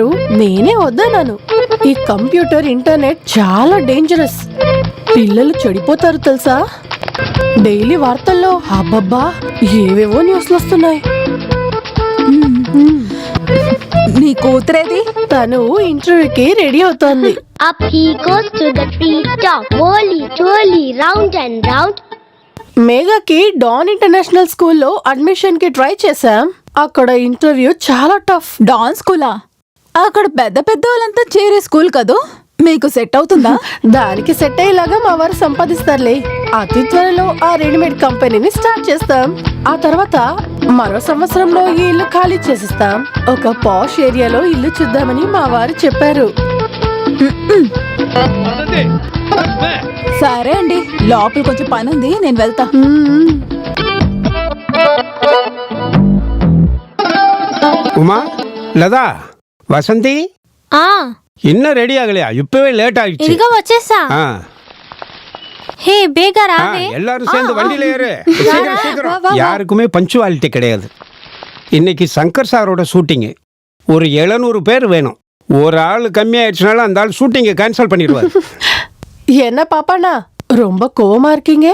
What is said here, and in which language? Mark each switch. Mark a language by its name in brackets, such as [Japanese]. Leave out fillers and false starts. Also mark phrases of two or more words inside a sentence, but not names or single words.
[Telugu] నేనే వద్దన్నాను. ఈ కంప్యూటర్, ఇంటర్నెట్ చాలా డేంజరస్. పిల్లలు చెడిపోతారు తెలుసా? డైలీ వార్తల్లో అబ్బబ్బా ఏవేవో న్యూస్లు వస్తున్నాయి. నీ కూతురేది? తను ఇంటర్వ్యూకి రెడీ అవుతోంది. [English] Up he goes to the treetop, whirly, twirly, round and round. [Telugu] మేఘాకి డాన్ ఇంటర్నేషనల్ స్కూల్లో అడ్మిషన్ కి ట్రై చేశాం. అక్కడ ఇంటర్వ్యూ చాలా టఫ్. డాన్ స్కూలా? అక్కడ పెద్ద పెద్ద వాళ్ళంతా చేరే స్కూల్ కదూ. మీకు సెట్ అవుతుందా? దానికి సెట్ అయ్యేలాగా మా వారు సంపాదిస్తారులే. అతి త్వరలో ఆ రెడీమేడ్ కంపెనీని స్టార్ట్ చేస్తాం. ఆ తర్వాత మరో సంవత్సరంలో ఈ ఇల్లు ఖాళీ చేసిస్తాం. ఒక పాష్ ఏరియాలో ఇల్లు చూద్దామని మా వారు చెప్పారు. సరే అండి, లోపల కొంచెం పని ఉంది, నేను వెళ్తా. [Tamil] உமா, லதா, வசந்தி, இன்னும் ரெடி ஆகலையா? இப்பவே லேட் ஆயிடுச்சு. [Telugu] ఇదిగో వచ్చేసా. హే బేగా రావే. [Tamil] எல்லாரும் சேர்ந்து வண்டியில ஏறு. சீக்கிரம் சீக்கிரம். யாருக்குமே பஞ்சுவாலிட்டி கிடையாது. இன்னைக்கு சங்கர் சாரோட ஷூட்டிங். ஒரு 700 பேர் வேணும். ஒரு ஆள் கம்மியாயிடுச்சுனால அந்த ஆள் ஷூட்டிங்கை கேன்சல் பண்ணிடுவார். என்ன பாப்பாண்ணா, ரொம்ப கோவமா இருக்கீங்க?